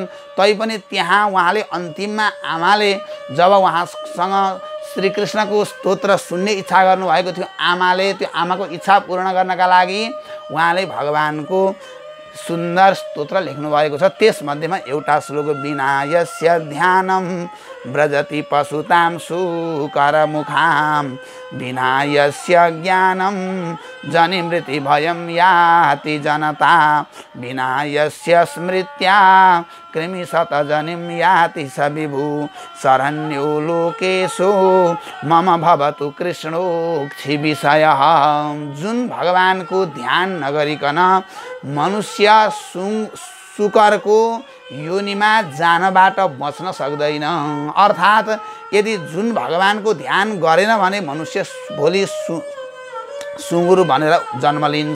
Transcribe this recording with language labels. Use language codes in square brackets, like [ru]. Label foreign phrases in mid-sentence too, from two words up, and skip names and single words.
[ne] तैपनि त्यहाँ उहाँले अन्तिममा आमाले जब उहाँसँग श्रीकृष्णको स्तोत्र सुन्ने इच्छा गर्नुभएको थियो, आमाले त्यो आमाको इच्छा पूर्ण गर्नका लागि उहाँले भगवानको सुन्दर स्तोत्र लेख्नु भएको छ। त्यसमध्येमा एउटा श्लोक [sa] विनायस्य ध्यानं व्रजति पशुतां सुकरमुखां विनायस्य ज्ञानं जनि मृति भयं याति जनता विनायस्य स्मृत्या कृमिशतजनिं याति स विभु शरण्यो लोकेषु मम भवतु कृष्णोक्षि विषयः। [ne] जुन भगवानको ध्यान नगरिकन मनुष्य सुकरको योनिमा जानबाट बच्न सक्दैन। अर्थात् यदि जुन भगवानको ध्यान गरेन भने मनुष्य भोलि सुँगुर भनेर जन्म लिन्छ।